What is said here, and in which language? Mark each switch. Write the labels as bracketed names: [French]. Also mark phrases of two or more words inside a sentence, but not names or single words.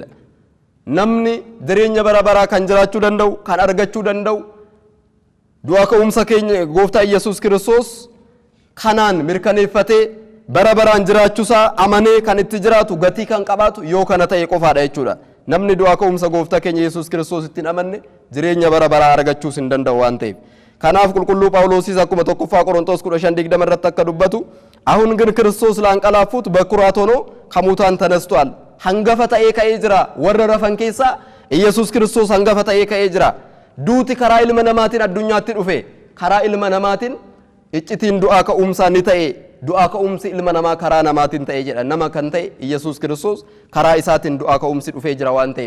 [Oromo] Namni jireenya bara baraa kan jiraachuu danda'u kan argachuu danda'u du'aa ka'umsa keenya gooftaa Iyyasuus Kiristoos kanaan mirkaneeffatee bara baraan jiraachuusaa amanee kan itti jiraatu gatii kan qabaatu yoo kana ta'e qofaadha jechuudha. Namni du'aa ka'umsa gooftaa keenya Iyyasuus Kiristoos ittiin amanne jireenya bara baraa argachuus hin danda'u waan ta'eef. Kanaaf qulqulluu Phaawulosis akkuma tokkoffaa Qorontos 15:20 irratti akka dubbatu [Amharic] አሁን ግን ክርስቶስ ላንቀላፉት በኩራት ሆኖ ከሙታን ተነስቷል። [Oromo] hangafa ta'ee ka'ee jira. Warra rafan keessaa Iyyasuus Kiristoos hangafa ta'ee ka'ee jira. Duuti karaa ilma namaatiin addunyaatti dhufe. Karaa ilma namaatiin iccitiin du'aa ka'umsaa ni ta'e. Du'aa ka'umsi ilma namaa karaa namaatiin ta'e jedha. Nama kan ta'e Iyyasuus Kiristoos karaa isaatiin du'aa ka'umsi dhufee jira waan ta'eef.